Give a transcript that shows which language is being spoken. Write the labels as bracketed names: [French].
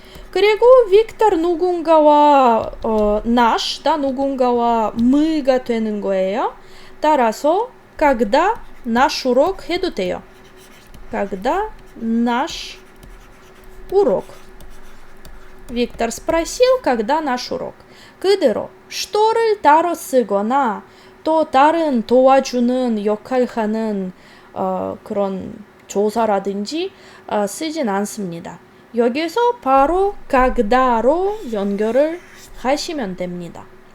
[Korean] 그리고 빅터 누군가와 nаш, 누군가와 мы 가 되는 거예요. 따라서 когда наш урок 해도 돼요. [Russian] когда наш урок. 빅터 спросил, когда наш урок. [Korean] 그대로 shto를 따로 쓰거나 또 다른 도와주는 역할하는 그런 조사라든지 쓰진 않습니다. 여기서 바로 когда,로 연결을 하시면 됩니다.